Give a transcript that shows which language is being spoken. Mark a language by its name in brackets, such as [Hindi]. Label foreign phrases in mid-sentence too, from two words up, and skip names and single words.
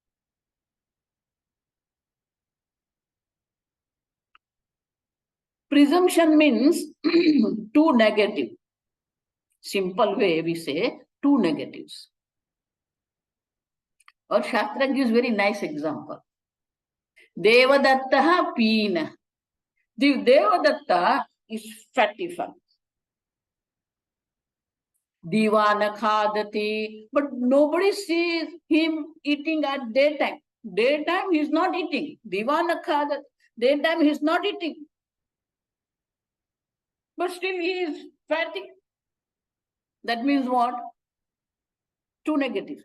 [English] Presumption means two negative. Simple way we say two negatives. Or Shastra gives very nice example. [Sanskrit] Devadattaha peena. [English] The Devadatta is fattified. [Sanskrit] Divana khadati. [English] But nobody sees him eating at daytime. Daytime he is not eating. [Sanskrit] Divana khadati. [English] Daytime he is not eating. But still he is fatty. That means what? Two negatives.